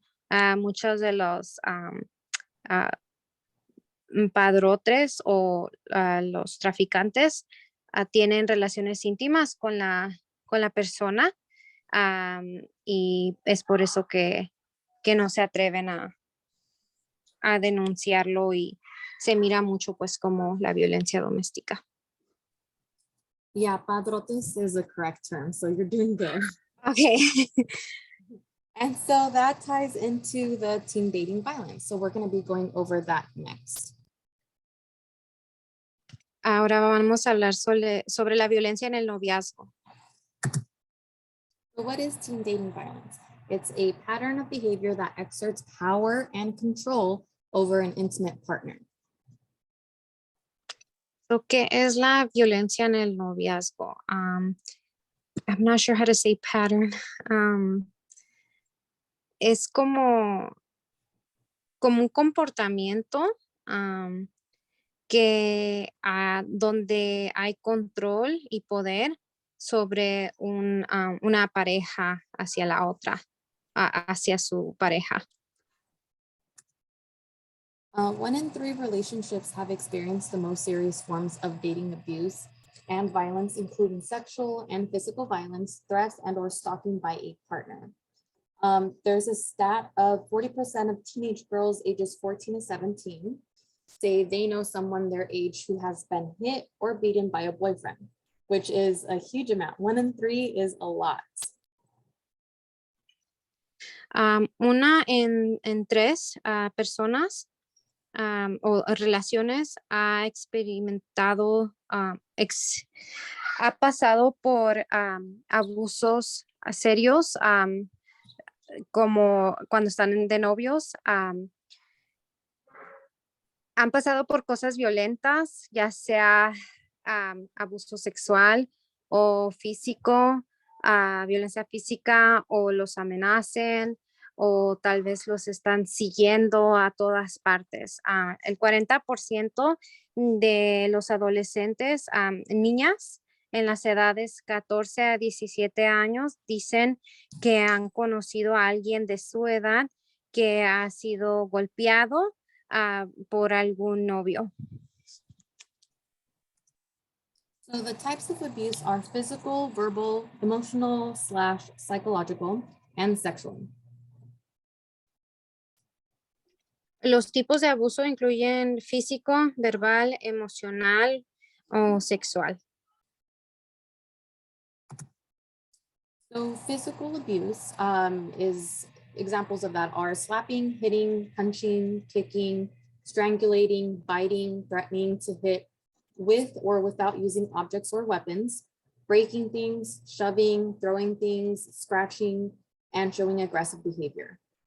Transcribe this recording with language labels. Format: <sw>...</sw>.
<es>Muchos de los padrotes o los traficantes tienen relaciones íntimas con la persona, y es por eso que no se atreven a denunciarlo y se mira mucho pues como la violencia doméstica.</es> <en>Yeah, padrotes is a correct term, so you're doing good. Okay. And so that ties into the teen dating violence. So we're going to be going over that next.</en> <es>Ahora vamos a hablar sobre la violencia en el noviazgo.</es> <en>So what is teen dating violence? It's a pattern of behavior that exerts power and control over an intimate partner.</en> <es>So, ¿qué es la violencia en el noviazgo?</es> <en>I'm not sure how to say pattern.</en> <es>Es como un comportamiento que donde hay control y poder sobre una pareja hacia la otra, hacia su pareja.</es> <en>1 in 3 relationships have experienced the most serious forms of dating abuse and violence, including sexual and physical violence, threats, and or stalking by a partner. There's a stat of 40% of teenage girls ages 14 to 17 say they know someone their age who has been hit or beaten by a boyfriend, which is a huge amount. 1 in 3 is a lot.</en> <es>Una en 3 personas o relaciones ha experimentado, ha pasado por abusos serios, como cuando están de novios, han pasado por cosas violentas, ya sea abuso sexual o físico, violencia física, o los amenacen, o tal vez los están siguiendo a todas partes. El 40% de los adolescentes, niñas en las edades 14 a 17 años, dicen que han conocido a alguien de su edad que ha sido golpeado por algún novio.</es> <en>So the types of abuse are physical, verbal, emotional / psychological, and sexual.</en> <es>Los tipos de abuso incluyen físico, verbal, emocional o sexual.</es> <en>So physical abuse is examples of that are slapping, hitting, punching, kicking, strangulating, biting, threatening to hit with or without using objects or weapons, breaking things, shoving, throwing things, scratching, and showing aggressive behavior.</en>